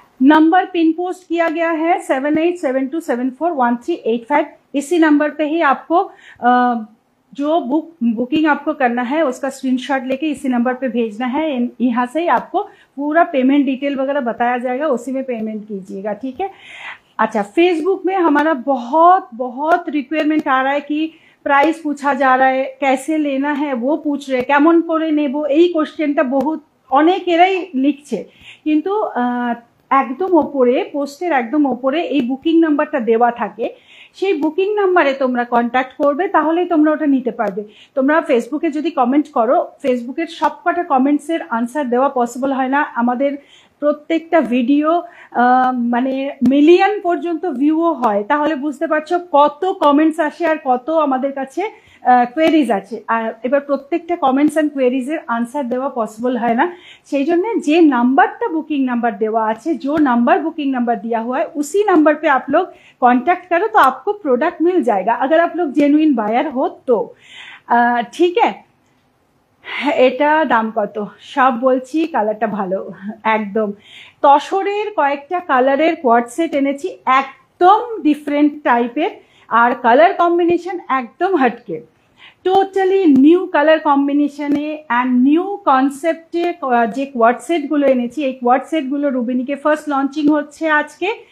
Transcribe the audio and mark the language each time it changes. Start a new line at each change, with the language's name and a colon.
Hindi: Number pin post किया गया है 7872741385। इसी नंबर पे ही आपको जो बुकिंग आपको करना है उसका स्क्रीनशॉट लेके इसी नंबर पे भेजना है। यहाँ से ही आपको पूरा पेमेंट डिटेल वगैरह बताया जाएगा, उसी में पेमेंट कीजिएगा, ठीक है? अच्छा, फेसबुक में हमारा बहुत बहुत रिक्वायरमेंट आ रहा है कि प्राइस पूछा जा रहा है, कैसे लेना है वो पूछ रहे,
Bangla: केमन करे नेबो এই কোশ্চেনটা বহুত অনেকেরাই লিখছে, কিন্তু একদম ওপরে পোস্টের একদম ওপরে এই বুকিং নাম্বারটা দেওয়া থাকে, সেই বুকিং নাম্বারে তোমরা কন্ট্যাক্ট করবে, তাহলেই তোমরা ওটা নিতে পারবে। তোমরা ফেসবুকে যদি কমেন্ট করো, ফেসবুকের সবকটা কমেন্টসের আনসার দেওয়া পসিবল হয় না। আমাদের প্রত্যেকটা ভিডিও মানে মিলিয়ন পর্যন্ত ভিউও হয়, তাহলে বুঝতে পারছো কত কমেন্টস আসে আর কত আমাদের কাছে কোয়েরিজ আছে। আর এবার প্রত্যেকটা কমেন্টস অ্যান্ড কোয়েরিজের আনসার দেওয়া পসিবল হয় না, সেই জন্য যে नंबरটা बुकिंग नंबर देवा আছে,
Hindi: जो नंबर बुकिंग नंबर दिया हुआ है उसी नंबर पे आप लोग कांटेक्ट करो तो आपको प्रोडक्ट मिल जाएगा, अगर आप लोग जेन्युइन बायर हो तो। ठीक है,
Bangla: এটা দাম কত সব বলছি, কালারটা ভালো একদম। তসরের কয়েকটা কালারের কোয়ার্ড সেট এনেছি, একদম ডিফারেন্ট টাইপের, আর কালার কম্বিনেশন একদম হটকে, টোটালি নিউ কালার কম্বিনেশনে অ্যান্ড নিউ কনসেপ্টে যে কোয়ার্ড সেটগুলো এনেছি, এই কোয়ার্ড সেটগুলো রুবিনিকে ফার্স্ট লঞ্চিং হচ্ছে আজকে।